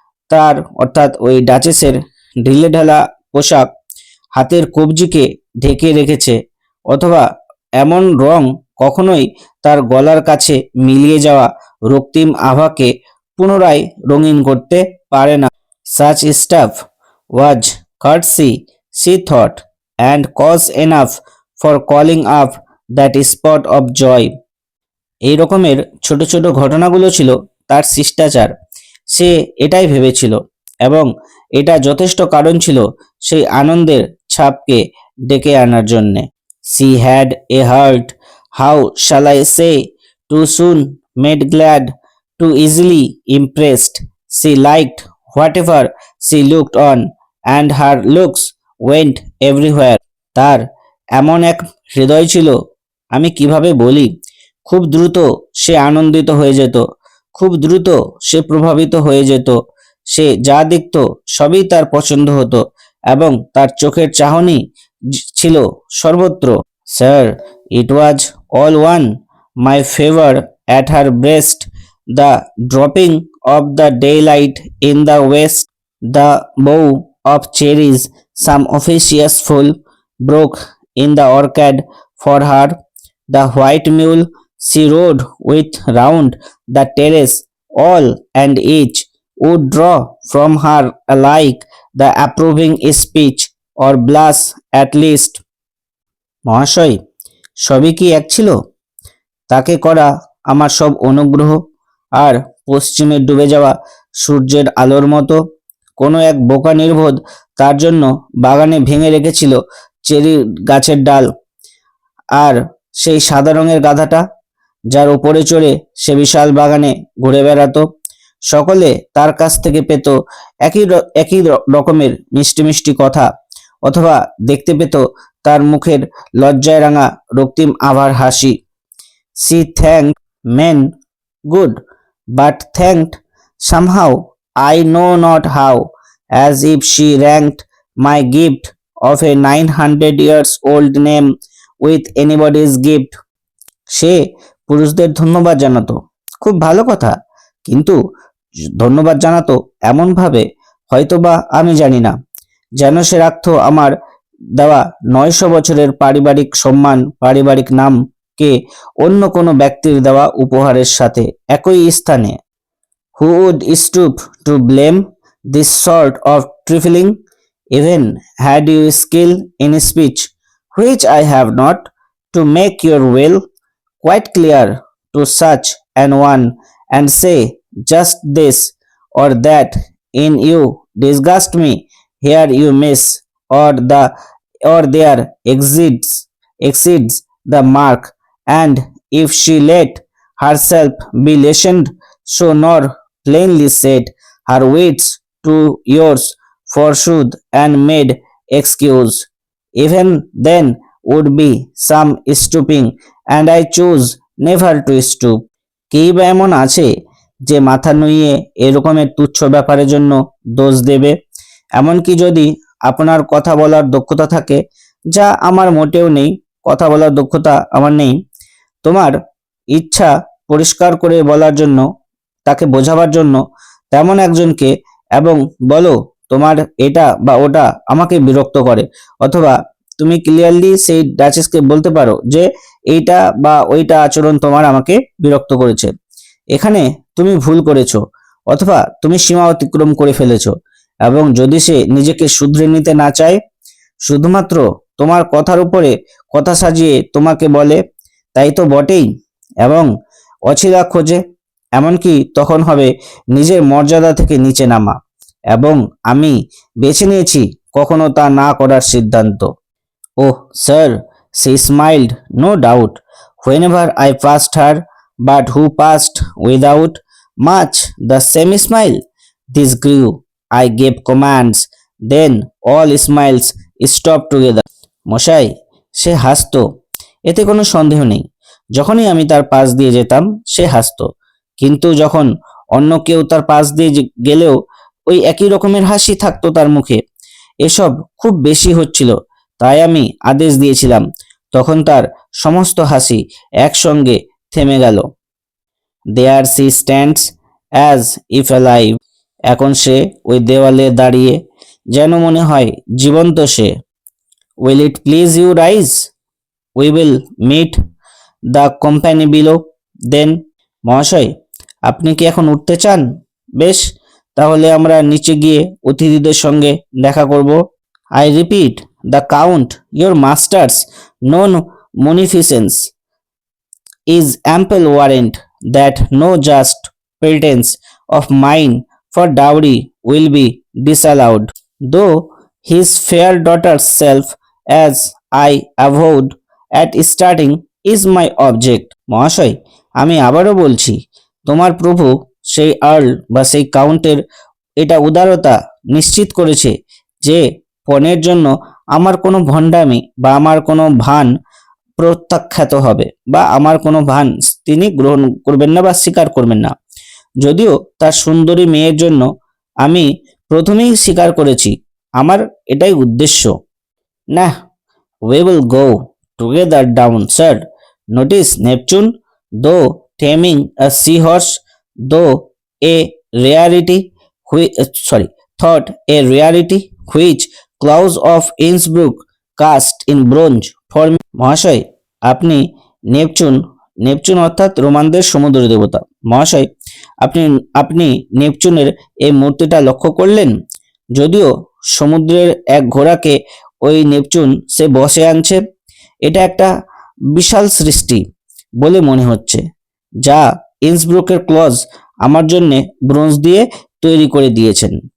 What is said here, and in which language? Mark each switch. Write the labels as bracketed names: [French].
[Bangla] তার অর্থাৎ ওই ডাচেসের ঢিলেঢালা পোশাক হাতের কবজিকে ঢেকে রেখেছে, অথবা এমন রং কখনোই তার গলার কাছে মিলিয়ে যাওয়া রক্তিম আভাকে পুনরায় রঙিন করতে পারে না। [English] Such stuff was courtesy, she thought, and cause enough for calling up that spot of joy. [Bangla] এই রকমের ছোট ছোট ঘটনাগুলো ছিল তার শিষ্টাচার, সে এটাই ভেবেছিল, এবং এটা যথেষ্ট কারণ ছিল সেই আনন্দের ছাপকে ডেকে আনার জন্যে। [English] She had a heart, how shall I say, too soon made glad, too easily impressed. She liked whatever she looked on, and her looks went everywhere. [Bangla] তার এমন এক হৃদয় ছিল, আমি কিভাবে বলি, খুব দ্রুত সে আনন্দিত হয়ে যেত, খুব দ্রুত সে প্রভাবিত হয়ে যেত, সে যা দেখত সবই তার পছন্দ হতো, এবং তার চোখের চাহনি ছিল সর্বত্র। [English] Sir, it was all one, my favour at her breast, the dropping of the daylight in the west, the bow of cherries, some officious fool broke in the orchard for her, the white mule she rode with round the terrace, all and each would draw from her alike the approving speech or blush at least. [Bangla] মহাশয়, সবই কি এক ছিল? তাকে করা আমার সব অনুগ্রহ আর পশ্চিমে ডুবে যাওয়া সূর্যের আলোর মতো। কোনো এক বোকা নির্বোধ তার জন্য বাগানে ভেঙে রেখেছিল চেরি গাছের ডাল, আর সেই সাদা রঙের গাধাটা যার উপরে চড়ে সে বিশাল বাগানে ঘুরে বেড়াতো, সকলে তার কাছ থেকে পেত একই রকমের মিষ্টি মিষ্টি কথা, অথবা দেখতে পেত তার মুখের লজ্জায় রাঙা রক্তিম আভার হাসি। She thanked men good, but thanked somehow, I know not how, as if she ranked my gift of a 900 years old name with anybody's gift. সে পুরুষদের ধন্যবাদ জানাতো, খুব ভালো কথা, কিন্তু ধন্যবাদ জানাতো এমন ভাবে, হয়তোবা আমি জানি না, যেন সে রাখতো আমার দেওয়া 900 বছরের পারিবারিক সম্মান, পারিবারিক নামকে অন্য কোনো ব্যক্তির দেওয়া উপহারের সাথে একই স্থানে। Who would stoop to blame this sort of trifling, even had you skill in speech, which I have not, to make your will quite clear to such an one, and say just this or that in you disgust me, here you miss, or there exceeds the mark, and if she let herself be lessened, so nor plainly said her wits to yours forsooth and made excuse, even then would be some stooping, and I choose never to stoop. কেই বা এমন আছে যে মাথা নুইয়ে এরকমের তুচ্ছ ব্যাপারের জন্য দোষ দেবে? এমনকি যদি আপনার কথা বলার দক্ষতা থাকে, যা আমার মোটেও নেই, কথা বলার দক্ষতা আমার নেই, তোমার ইচ্ছা পরিষ্কার করে বলার জন্য, তাকে বোঝাবার জন্য তেমন একজনকে, এবং বলো তোমার এটা বা ওটা আমাকে বিরক্ত করে, অথবা তুমি ক্লিয়ারলি সেই ডাচেসকে বলতে পারো যে এইটা বা ওইটা আচরণ তোমার আমাকে বিরক্ত করেছে, এখানে তুমি ভুল করেছো, অথবা তুমি সীমা অতিক্রম করে ফেলেছো, এবং যদি সে নিজেকে শুধরে নিতে না চায়, শুধুমাত্র তোমার কথার উপরে কথা সাজিয়ে তোমাকে বলে তাই তো বটেই, এবং অছিলা খোঁজে, এমনকি তখন হবে নিজের মর্যাদা থেকে নিচে নামা, এবং আমি বেছে নিয়েছি কখনো তা না করার সিদ্ধান্ত। [English] Oh, sir, she smiled, no doubt, whenever I passed her, but who passed without much the same smile? This grew. I gave commands, then all smiles stopped together. [Bangla] মশাই, সে হাসতো, এতে কোনো সন্দেহ নেই। যখনই আমি তার পাশ দিয়ে যেতাম সে হাসতো, কিন্তু যখন অন্য কেউ তার পাশ দিয়ে গেলেও ওই একই রকমের হাসি থাকতো তার মুখে। এসব খুব বেশি হচ্ছিল, তাই আমি আদেশ দিয়েছিলাম। তখন তার সমস্ত হাসি একসঙ্গে থেমে গেল। [English] There she stands as if alive. [Bangla] এখন সে ওই দেওয়ালে দাঁড়িয়ে, যেন মনে হয় জীবন্ত সে। [English] Will it please you rise? We will meet the company below then. [Bangla] মহাশয়, আপনি কি এখন উঠতে চান? বেশ, তাহলে আমরা নিচে গিয়ে অতিথিদের সঙ্গে দেখা করব। [English] I repeat, the Count, your master's known munificence, is ample warrant that no just pretense of mine for dowry will be disallowed, though his fair daughter's self, as I avowed at starting, is my object. [Bangla] মহাশয়, আমি আবারও বলছি, তোমার প্রভু সেই Earl বা সেই কাউন্টের এটা উদারতা নিশ্চিত করেছে যে পণের জন্য আমার কোনো ভণ্ডামি বা আমার কোনো ভান প্রত্যাখ্যাত হবে, বা আমার কোনো ভান তিনি গ্রহণ করবেন না বা স্বীকার করবেন না। যদিও তার সুন্দরী মেয়ের জন্য আমি প্রথমেই স্বীকার করেছি, আমার এটাই উদ্দেশ্য। [English] না, we will go together down, sir. Notice Neptune, though taming a seahorse, though a rarity, thought a rarity, which Claus of Innsbruck cast in bronze for me. [Bangla] মহাশয়, আপনি নেপচুন অর্থাৎ রোমানদের সমুদ্র দেবতা। মহাশয়, আপনি আপনি নেপচুনের এই মূর্তিটা লক্ষ্য করলেন? যদিও সমুদ্রের এক ঘোড়াকে ওই নেপচুন সে বসে আনছে, এটা একটা বিশাল সৃষ্টি বলে মনে হচ্ছে, যা ইন্সব্রুকের ক্লজ আমার জন্য ব্রোঞ্জ দিয়ে তৈরি করে দিয়েছেন।